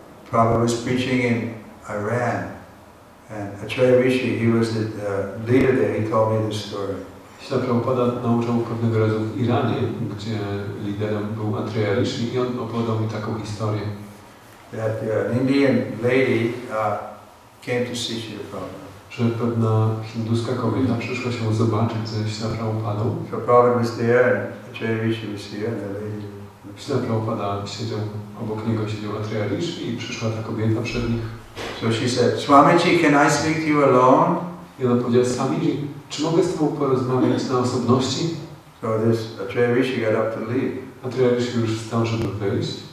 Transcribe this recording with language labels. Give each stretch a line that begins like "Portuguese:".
English: Prabhupada was preaching in Iran, and Acharya Rishi, he was the leader there, he told me this story.
Polish: Śla Prabhupada nauczał pewnego razu w Iranie, gdzie liderem był Acharya Rishi i on opowiadał mi taką historię.
English: That an Indian lady came to see Srila Prabhupada.
Polish: Że pewna hinduska kobieta przyszła się zobaczyć ze Śla Prabhupadą.
English: So Prabhupada was there and Acharya Rishi was here and the lady.
Polish: Śla Prabhupada siedział, obok niego siedział Acharya Rishi i przyszła ta kobieta przed nich.
English: So she said, Swamiji, can I speak to you alone?
Polish: I ona powiedziała, Swamiji, czy mogę z tobą porozmawiać na osobności?
English: So this Acharya Rishi got up to leave.
Polish: Acharya Rishi już wstał, żeby wyjść.